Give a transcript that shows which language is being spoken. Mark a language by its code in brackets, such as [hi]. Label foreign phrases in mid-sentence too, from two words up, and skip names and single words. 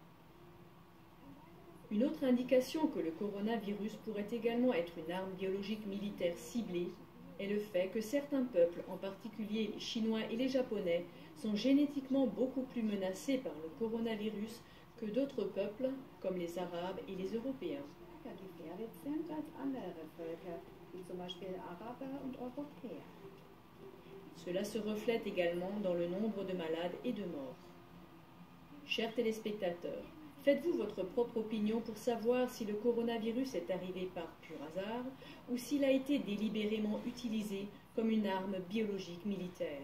[fr] Une autre indication que le coronavirus pourrait également être une arme biologique militaire ciblée est le fait que certains peuples, en particulier les Chinois et les Japonais, sont génétiquement beaucoup plus menacés par le coronavirus que d'autres peuples, comme les Arabes et les Européens. [de] Ja, gefährdet sind als andere Völker, wie zum Beispiel Araber und Europäer. [fr] Cela se reflète également dans le nombre de malades et de morts. Chers téléspectateurs, faites-vous votre propre opinion pour savoir si le coronavirus est arrivé par pur hasard ou s'il a été délibérément utilisé comme une arme biologique militaire.